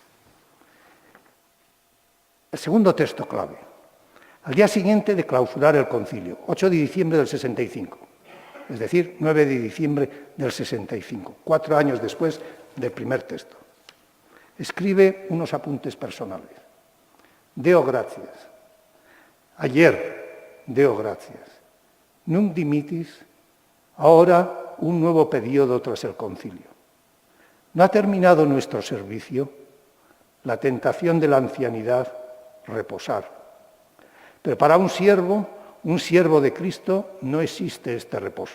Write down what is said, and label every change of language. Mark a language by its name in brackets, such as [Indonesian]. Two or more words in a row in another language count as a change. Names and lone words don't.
[Spanish] El segundo texto clave. Al día siguiente de clausurar el concilio, 8 de diciembre del 65, es decir, 9 de diciembre del 65, 4 años después del primer texto. Escribe unos apuntes personales. [Latin] Deo gratias. Ayer, deo gratias. Nunc dimittis, [Spanish] ahora un nuevo periodo tras el concilio. ¿No ha terminado nuestro servicio? La tentación de la ancianidad, reposar. Pero para un siervo de Cristo, no existe este reposo.